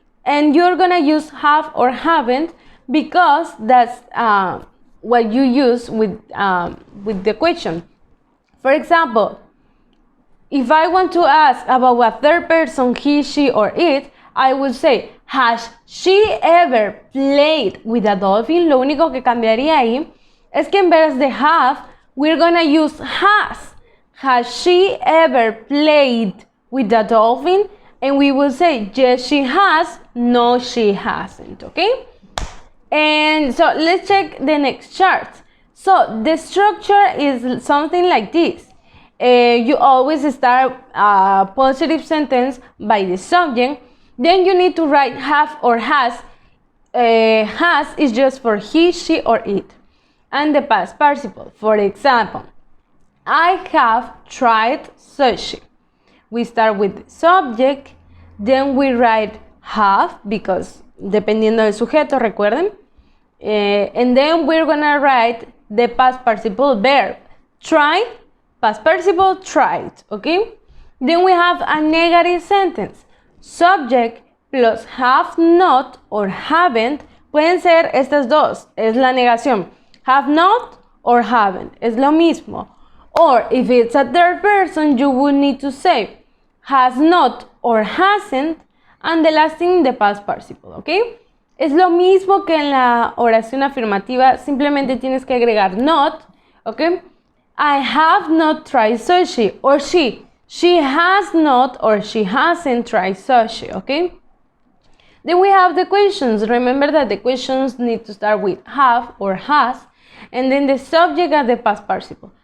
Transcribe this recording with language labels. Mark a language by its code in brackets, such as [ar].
[en] And you're gonna use have or haven't because that's what you use with the question. For example, if I want to ask about a third person, he, she, or it, I would say, has she ever played with a dolphin? [es] Lo único que cambiaría ahí es que en vez de have, [en] we're gonna use has. Has she ever played with a dolphin? And we will say, yes, she has. No, she hasn't, okay? And so let's check the next chart. So the structure is something like this. You always start a positive sentence by the subject. Then you need to write have or has. Has is just for he, she, or it. And the past participle. For example, I have tried sushi. We start with the subject, then we write have, because [es] dependiendo del sujeto, recuerden. [en] And then we're gonna write the past participle verb. Tried, past participle, tried, okay? Then we have a negative sentence. Subject plus have not or haven't. [es] Pueden ser estas dos, es la negación. [en] Have not or haven't, [es] es lo mismo. [en] Or if it's a third person, you would need to say has not or hasn't, and the last thing, the past participle, ¿ok? [es] Es lo mismo que en la oración afirmativa, simplemente tienes que agregar not, ¿ok? [en] I have not tried sushi, or she has not or she hasn't tried sushi, ¿ok? Then we have the questions. Remember that the questions need to start with have or has, and then the subject and the past participle.